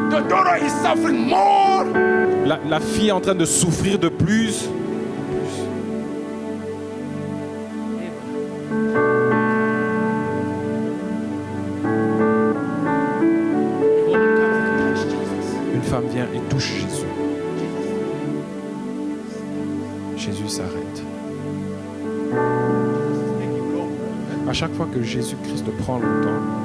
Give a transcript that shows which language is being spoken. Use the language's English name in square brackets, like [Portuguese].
[English] the daughter is suffering more. [French] la fille est en train de souffrir de plus. [English] The woman comes and touches Jesus. [French] Une femme vient et touche Jésus. Jésus s'arrête. [English] Jesus is taking longer. [French] À chaque fois que Jésus-Christ prend longtemps,